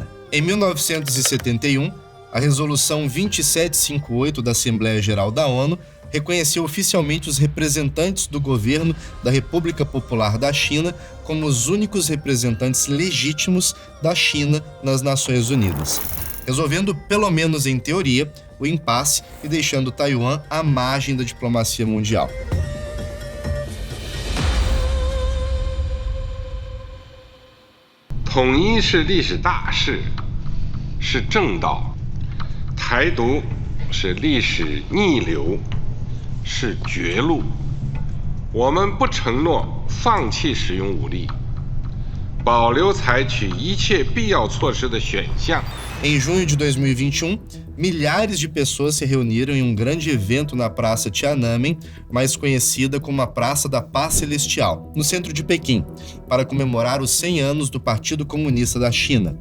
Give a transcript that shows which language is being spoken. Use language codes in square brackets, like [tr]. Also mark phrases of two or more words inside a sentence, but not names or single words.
[pt] Em 1971, a Resolução 2758 da Assembleia Geral da ONU reconheceu oficialmente os representantes do governo da República Popular da China como os únicos representantes legítimos da China nas Nações Unidas, resolvendo, pelo menos em teoria, o impasse e deixando Taiwan à margem da diplomacia mundial. [zh] Tongyi 是历史大势，是正道；台独是历史逆流，是绝路。我们不承诺放弃使用武力，保留采取一切必要措施的选项。 [pt] Em junho de 2021, milhares de pessoas se reuniram em um grande evento na Praça Tiananmen, mais conhecida como a Praça da Paz Celestial, no centro de Pequim, para comemorar os 100 anos do Partido Comunista da China.